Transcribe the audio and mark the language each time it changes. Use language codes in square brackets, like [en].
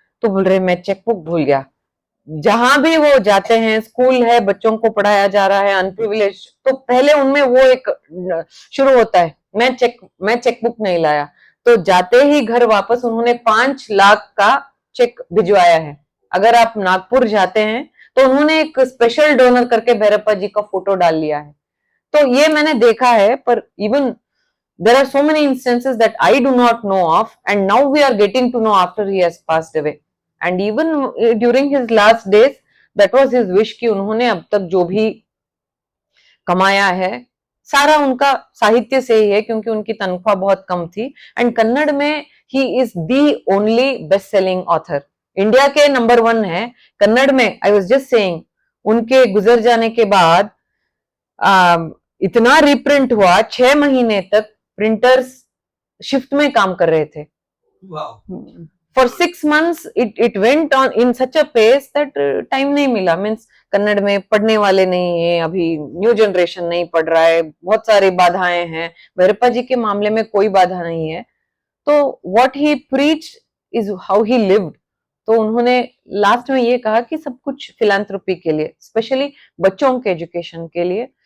[hi] तो बोल रहे मैं चेकबुक भूल गया। जहां भी वो जाते हैं, स्कूल है, बच्चों को पढ़ाया जा रहा है अनप्रिविलेज, तो पहले उनमें वो एक शुरू होता है, मैं चेकबुक नहीं लाया। तो जाते ही घर वापस उन्होंने 5 लाख का चेक भिजवाया है। अगर आप नागपुर जाते हैं तो उन्होंने एक स्पेशल डोनर करके भैरप्पा जी का फोटो डाल लिया है। तो ये मैंने देखा है, पर [en] Even there are so many instances that I do not know of, and now we are getting to know after he has passed away. And even during his last days, that was his wish [hi] कि उन्होंने अब तक जो भी कमाया है सारा उनका साहित्य से ही है, क्योंकि उनकी तनख्वाह बहुत कम थी। एंड कन्नड़ में [en] he is the only best selling author, [hi] India के नंबर 1 है कन्नड़ में। [en] I was just saying, [hi] उनके गुजर जाने के बाद इतना रिप्रिंट हुआ, 6 महीने तक प्रिंटर्स शिफ्ट में काम कर रहे थे। [en] for 6 months it went on in such a pace that [hi] time नहीं मिला। मीन्स कन्नड़ में पढ़ने वाले नहीं है, अभी न्यू जनरेशन नहीं पढ़ रहा है, बहुत सारी बाधाएं हैं। भैरप्पा जी के मामले में कोई बाधा नहीं है। तो [en] What he preach is how he lived. [hi] तो उन्होंने लास्ट में ये कहा कि सब कुछ फिलैंथ्रोपी के लिए, स्पेशली बच्चों के एजुकेशन के लिए।